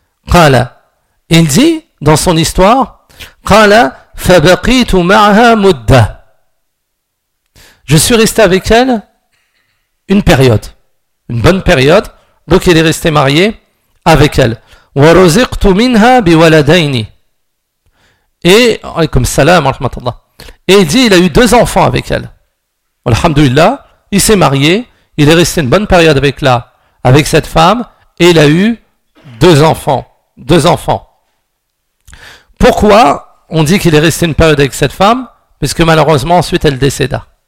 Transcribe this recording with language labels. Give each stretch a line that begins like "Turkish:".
Arabic: قال,
French: il dit dans son histoire,
Arabic: قال فبقيت معها مدة.
French: Je suis resté avec elle une période, une bonne période. Donc il est resté marié avec elle.
Arabic: ورزقت منها بولدين. Et عليكم السلام ورحمة الله.
French: Et il dit, il a eu deux enfants avec elle. Alhamdulillah, il s'est marié, il est resté une bonne période avec là, avec cette femme, et il a eu deux enfants. Deux enfants. Pourquoi on dit qu'il est resté une période avec cette femme? Parce que malheureusement, ensuite, elle décéda.